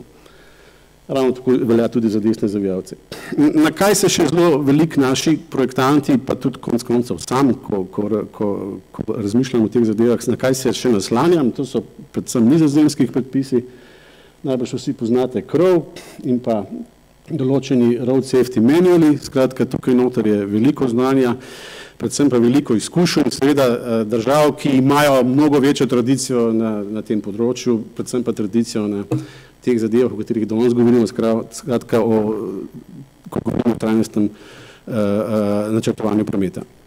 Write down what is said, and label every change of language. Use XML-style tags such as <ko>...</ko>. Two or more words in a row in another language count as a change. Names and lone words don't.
<sl>Ravno tako velja tudi za desne zavijalce. Na kaj se še zelo veliko naši projektanti, pa tudi konec koncev sam, ko razmišljam o teh zadevah, na kaj se še naslanjam, to so predvsem nizozemskih predpisi. Najbrž vsi poznate krov in pa določeni</sl> <en>road safety</en> <sl>manuali, skratka tukaj noter je veliko znanja, predvsem pa veliko izkušenj, seveda držav, ki imajo mnogo večjo tradicijo na tem področju, predvsem pa tradicijo na teh zadevah, o katerih danes govorimo, skratka ko govorimo o trajnostnem načrtovanju prometa.</sl>